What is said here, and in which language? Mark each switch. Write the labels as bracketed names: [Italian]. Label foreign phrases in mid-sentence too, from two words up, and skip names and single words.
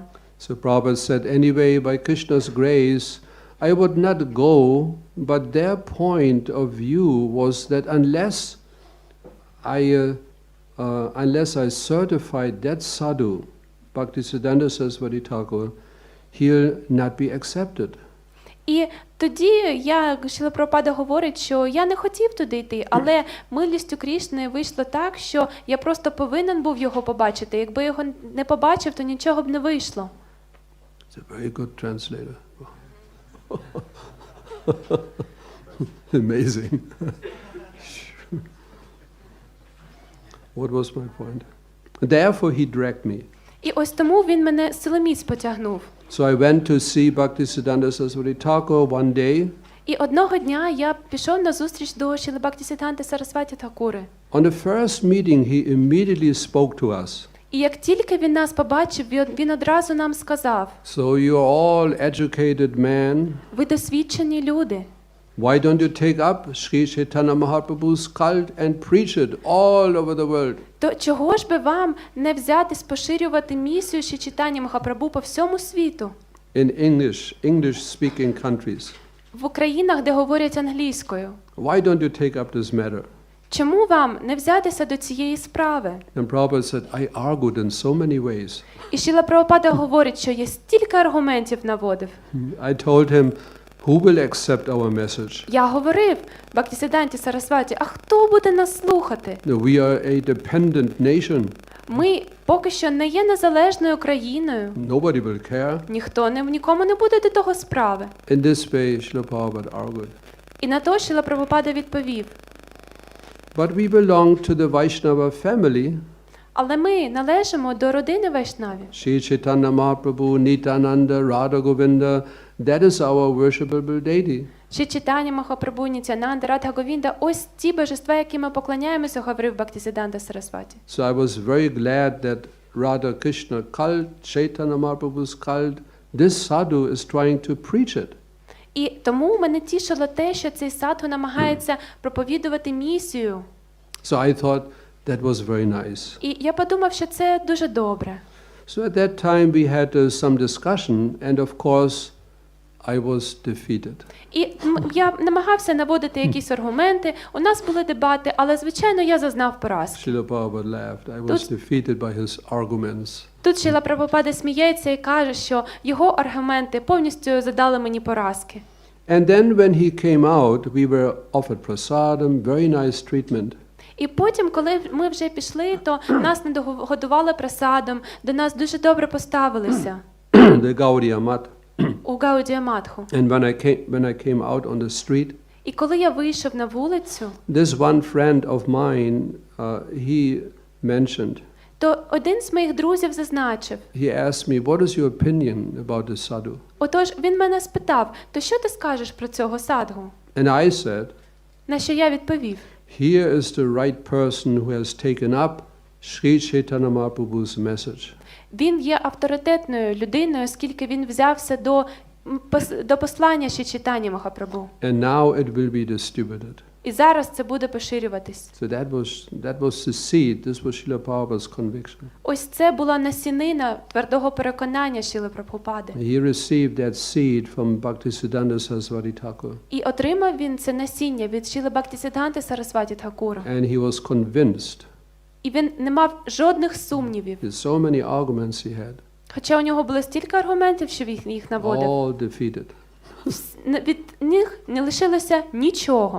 [English] So Prabhupada said, anyway, by Krishna's grace, I would not go, but their point of view was that unless I certified that sadhu, Bhaktisiddhanta Saraswati Thakur, he'll not be accepted. [Ukrainian] І тоді Шрила Прабхупада говорить, що я не хотів туди йти, але милістю Крішни вийшло так, що я просто повинен був його побачити. Якби його не побачив, то нічого б не вийшло. [English] It's a very good translator. Amazing. What was my point? Therefore he dragged me. [Ukrainian] І ось тому він мене силоміць потягнув. [English] So I went to see Bhaktisiddhanta Saraswati Thakur one day. [Ukrainian] І одного дня я пішов на зустріч до Шрили Бхактисиддханти Сарасваті Thakури. [English] On the first meeting he immediately spoke to us. [Ukrainian] І як тільки він нас побачив, він одразу нам сказав: [English] So you are all educated men. [Ukrainian] ви досвідчені люди. [English] Why don't you take up Sri Chaitanya Mahaprabhu's cult and preach it all over the world? [Ukrainian] То чого ж би вам не взятись поширювати місію Шрі Чайтані Махапрабху по всьому світу? [English] In English-speaking countries. [Ukrainian] В країнах, де говорять англійською. [English] Why don't you take up this matter? [Ukrainian] Чому вам не взятися до цієї справи? [English] And Prabhupada said, I argued in so many ways. [Ukrainian] І Шрила Прабхупада говорить, що є стільки аргументів наводив. [English] I told him, who will accept our message? [Ukrainian] Я говорив Бхактисиддханті Сарасваті, а хто буде нас слухати? [English] No, we are a dependent nation. [Ukrainian] Ми поки що не є незалежною країною. [English] Nobody will care. [Ukrainian] Нікому не буде до того справи. [English] In this way, Srila Prabhupada argued. [Ukrainian] І на то Шрила Прабхупада відповів. [English] But we belong to the Vaishnava family. [Ukrainian] Але ми належимо до родини Вайшнавів. [English] Sri Chaitanya Mahaprabhu, Nityananda, Radha Govinda, that is our worshipable deity. [Ukrainian] Шрі Чайтаня Махапрабху, Нітянанда, Радха Говінда – ось ті божества, яким ми поклоняємося, говорив Бхактисиддханта Сарасваті. [English] So I was very glad that Radha Krishna cult, Chaitanya Mahaprabhu's cult, this sadhu is trying to preach it. [Ukrainian] І тому мене тішило те, що цей садху намагається проповідувати місію. [English] So I thought that was very nice. [Ukrainian] І я подумав, що це дуже добре. [English] So at that time we had some discussion, and of course I was defeated. [Ukrainian] І я намагався наводити якісь аргументи, у нас були дебати, але, звичайно, я зазнав поразки. [English] Srila Prabhupada laughed. I was defeated by his arguments. [Ukrainian] Тут Шрила Прабхупада сміється і каже, що його аргументи повністю задали мені поразки. [English] And then when he came out, we were offered prasadam, very nice treatment. [Ukrainian] І потім, коли ми вже пішли, то нас нагодували прасадом, до нас дуже добре поставилися. [English] The Gaudiya Mat. [Ukrainian] У Гаудія Матху. [English] And when I came out on the street, [Ukrainian] І коли я вийшов на вулицю, [English] this one friend of mine, he mentioned, [Ukrainian] то один з моїх друзів зазначив. [English] he asked me, what is your opinion about this sadhu? [Ukrainian] Отож, він мене спитав, то що ти скажеш про цього садгу? [English] And I said, [Ukrainian] На що я відповів? [English] here is the right person who has taken up Sri Chaitanya Mahaprabhu's message. [Ukrainian] Він є авторитетною людиною, оскільки він взявся до послання Шрі Чайтані Махапрабху. [English] And now it will be distributed. [Ukrainian] І зараз це буде поширюватись. [English] So that was the seed. This was Srila Prabhupada's conviction. [Ukrainian] Ось це була насінина твердого переконання Шрили Прабхупади. [English] He received that seed from Bhaktisiddhanta Saraswati Thakur. [Ukrainian] І отримав він це насіння від Шрили Бхактисиддханти Сарасваті Thakura. [English] And he was convinced. [Ukrainian] І він не мав жодних сумнівів. [English] So many arguments he had. [Ukrainian] Хоча у нього було стільки аргументів, що він їх наводив. [English] All defeated. [Ukrainian] Від них не лишилося нічого.